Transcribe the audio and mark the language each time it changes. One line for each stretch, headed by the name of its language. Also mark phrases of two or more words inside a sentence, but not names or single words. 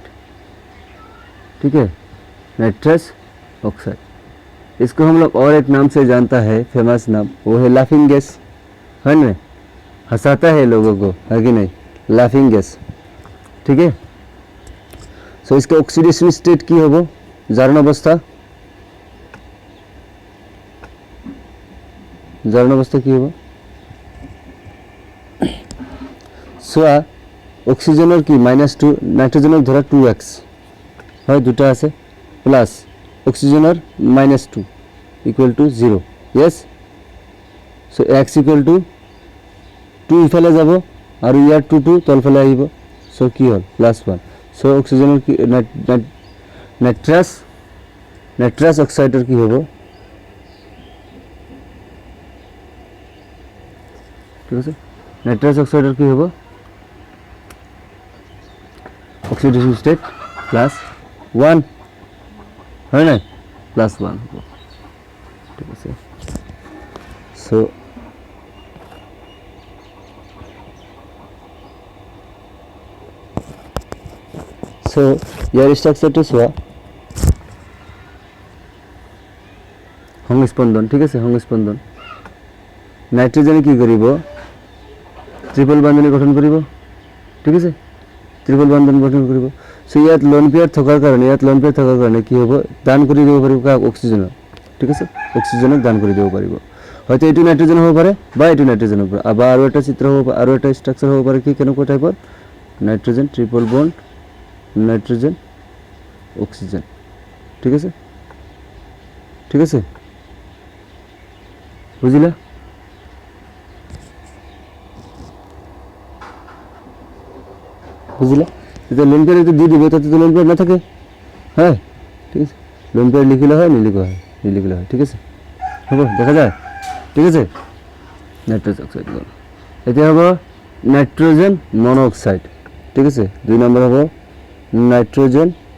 Hindi: ठीक है,
English: nitrous oxide,
Hindi: इसको हम लोग और एक नाम से जानता है, फेमस नाम, वो है
English: laughing gas.
Hindi: है ना, हंसाता है लोगों को, है कि नहीं?
English: laughing gas.
Hindi: ठीक है, सो इसका
English: oxidation state
Bangla: কি হবো? জারণ অবস্থা কি হবো? সোয়া অক্সিজেনের কি -2, নাইট্রোজেনের ধরা 2x হয়, দুটো আছে, প্লাস অক্সিজেনের -2
English: equal to
Bangla: 0।
English: Yes, so
Assamese: x
English: equal to
Assamese: 2 ইফালে যাব আৰু ইয়াৰ 2 তলফালে আহিব। সো কি হ'ল? +1।
Bangla: সো অক্সিজেনের কি
English: nitrous oxide's
Bangla: কি হবো? ঠিক আছে,
English: nitrous oxide's
Bangla: কি হবো?
English: oxidation state
Bangla: +1, হয় না?
Assamese: +1 হবো। ঠিক আছে, সো ইয়াৰ স্ট্রাকচারটো চোৱা, সংস্পন্দন। ঠিক আছে, সংস্পন্দন। নাইট্রোজেনে কি কৰিব? ট্রিপল বন্ধনী গঠন কৰিব। ঠিক আছে, ট্রিপল বন্ধন গঠন কৰিব। সো ইয়াত
English: lone pair
Bangla: থাকার কারণে কি হবো?
Assamese: দান করে দিব পারিব কাক? অক্সিজেন। ঠিক আছে অক্সিজেনক দান কৰি দিব পাৰিব হয়তো এইটো নাইট্ৰজেন হ'ব পাৰে বা এইটো নাইট্ৰজেন হ'ব পাৰে বা আৰু এটা চিত্ৰ হ'ব আৰু এটা ষ্ট্ৰাকচাৰ হ'ব পাৰে কি কেনেকুৱা টাইপৰ
English: nitrogen triple bond nitrogen oxygen
Assamese: ঠিক আছে
Bangla: বুঝিলা যদি
English: lone pair
Bangla: একটু দিয়ে দিবে তাতে তো
English: lone pair
Bangla: না থাকে হ্যাঁ ঠিক আছে
English: lone pair
Bangla: লিখিলে হয় নিলিখিলে হয় ঠিক আছে হব দেখা যায় ঠিক আছে
English: nitrous oxide
Bangla: এটা হবো
English: nitrogen monoxide
Bangla: ঠিক আছে 2 নম্বর হবো নাইট্রোজেন